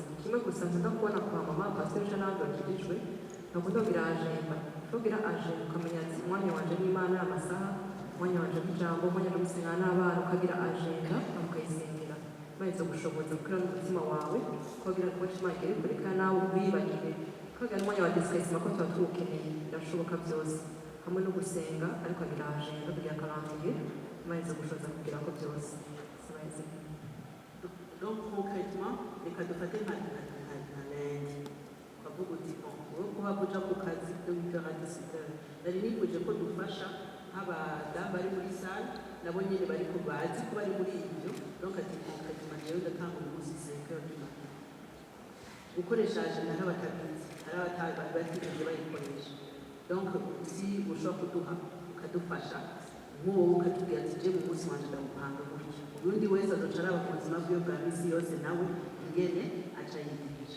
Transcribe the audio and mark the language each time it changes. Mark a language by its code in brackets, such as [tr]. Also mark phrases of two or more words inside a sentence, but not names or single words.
[rn] Kimwe gusa nkunda kubona kwa mama pasiteri n'abandi bakijijwe, ntakunda kugira ajenda, kugira ajenda ukamenya ati umwanya wanje n'Imana amasaha, umwanya wanje w'ijambo, umwanya wo gusenga n'abana, ukagira ajenda ukayisengera Imana izogushoboza gukora n'umutima wawe, ukagira ngo Imana igere kure kandi nawe wibagire, ukagira n'umwanya wa discrétion ko tuba tuwukeneye, birashoboka byose hamwe no gusenga, ariko agira ajenda kugira akarangiye Imana izogushoboza kugira ko byose. [fr] Donc concrètement, [rn] reka dufate nka lundi, ukavuga uti wowe kuba uja ku kazi [fr] de 8h à 17h, [rn] nari nifuje ko dufasha nk'abadamu bari muri sale nabo nyine bari ko bazi ko bari muri ibyo, donc ati concrètement rero ndatanga umunsi [fr] 5h du matin. [rn] Gukoresha agenda n'abatabizi, hari abatigeze bayikoresha, donc si ushobora kuduha ukadufasha nk'uwo ukatubwira ati je mu munsi wanje ndawupanga gutya, ubundi wese azoca araba ku buzima bwiwe bwa misi yose nawe ingene aca yigisha.